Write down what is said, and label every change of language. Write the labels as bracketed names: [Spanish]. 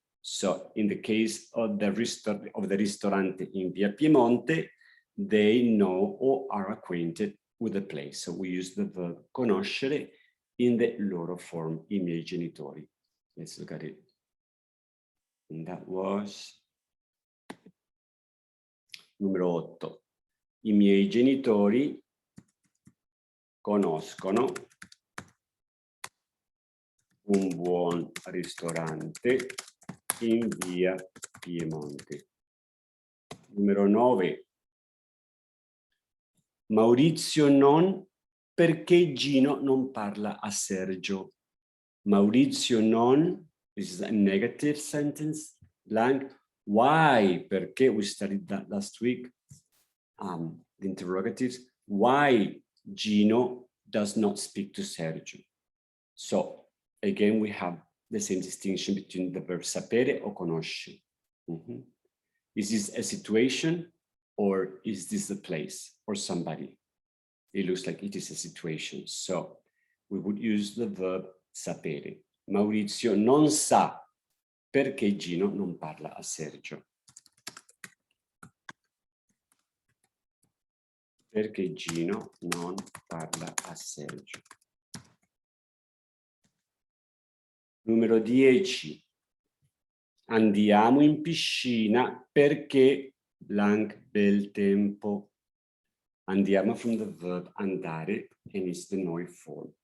[English] So in the case of the ristorante in via Piemonte, they know or are acquainted with the place. So we use the verb conoscere in the loro form, [Italian] I miei genitori. [English] Let's look at it. And that was [Italian] Numero 8. I miei genitori conoscono un buon ristorante in via Piemonte. Numero 9. Maurizio non, perché Gino non parla a Sergio. Maurizio non, [English] this is a negative sentence, blank. Why? Perché we studied that last week, the interrogatives. Why Gino does not speak to Sergio? So, again, we have the same distinction between the verb sapere or conosci. Is this a situation or is this a place or somebody? It looks like it is a situation. So we would use the verb sapere. [Italian] Maurizio non sa perché Gino non parla a Sergio. Perché Gino non parla a Sergio. Numero 10. Andiamo in piscina perché blank bel tempo. [English] Andiamo from the verb andare and it's the noi form.